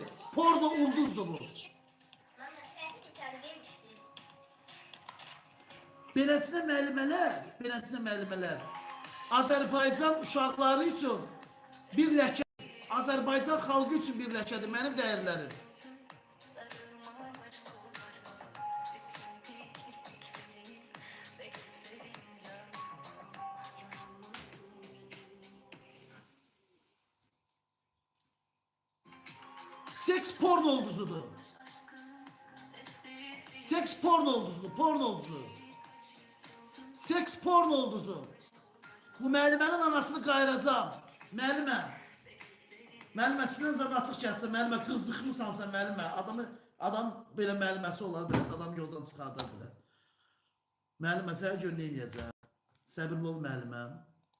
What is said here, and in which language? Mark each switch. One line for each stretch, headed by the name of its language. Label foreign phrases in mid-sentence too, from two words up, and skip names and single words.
Azerbaijani: Porno ulduzdur bu. Beləsinə müəllimələr, Azərbaycan uşaqları üçün bir ləkə, Azərbaycan xalqı üçün bir ləkədir, mənim dəyərlərim. Seks porno olduzudur. Seks porno olduzudur, porno olduzu. Seks porno olduzu. Bu müəllimənin anasını qayıracam. Müəllimə. Müəllimə, sinən zad açıq gəlsə, müəllimə, qızıqmısan sən müəllimə. Adam belə müəlliməsi olar bilər, adam yoldan çıxardar bilər. Müəllimə, sənə gör nə eləyəcəm? Səbirli ol müəlliməm.